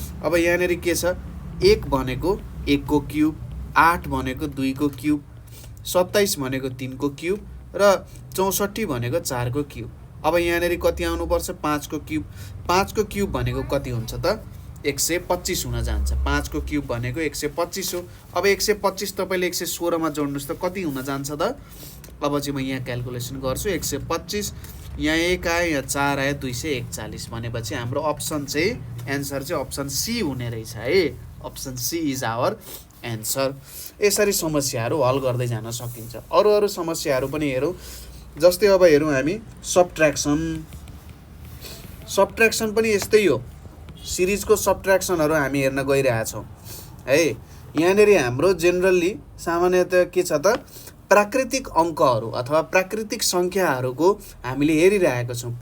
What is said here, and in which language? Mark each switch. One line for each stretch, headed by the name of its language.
Nepali: अब यहाँनेर के छ 1 भनेको 1 को क्युब, 8 भनेको 2 को क्युब, 27 भनेको 3 को क्युब र 64 भनेको 4 को क्युब। अब यहाँनेर कति आउनुपर्छ 5 को क्युब। 5 को क्युब भनेको कति हुन्छ त 125 हुन जान्छ। 5 को क्युब भनेको 125 हो। अब 125 तपाईले 116 मा जोड्नुस् त कति हुन जान्छ त? अब चाहिँ म यहाँ क्याल्कुलेसन गर्छु। 125 यहाँ 1 आयो, यहाँ 4 आयो, 241 भनेपछि हाम्रो अप्सन चाहिँ एन्सर चाहिँ अप्सन सी हुने रहेछ है।
English: Option C is our answer.
Nepali: यसरी समस्याहरू हल गर्दै जान सकिन्छ। अरू समस्याहरू पनि हेरौँ। जस्तै अब हेरौँ हामी सबट्र्याक्सन। सबट्र्याक्सन पनि यस्तै हो। सिरिजको सबट्र्याक्सनहरू हामी हेर्न गइरहेछौँ है। यहाँनेर हाम्रो जेनरली सामान्यतया के छ त प्राकृतिक अङ्कहरू अथवा प्राकृतिक सङ्ख्याहरूको हामीले हेरिरहेका छौँ।